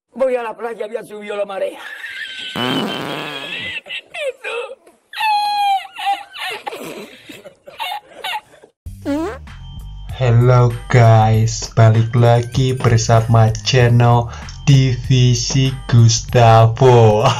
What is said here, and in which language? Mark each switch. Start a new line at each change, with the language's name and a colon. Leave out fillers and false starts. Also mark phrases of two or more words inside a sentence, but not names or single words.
Spanish: Voy a la playa, había subido la marea.
English: Hello guys,
Indonesian: balik lagi bersama channel Divisi Gustavo.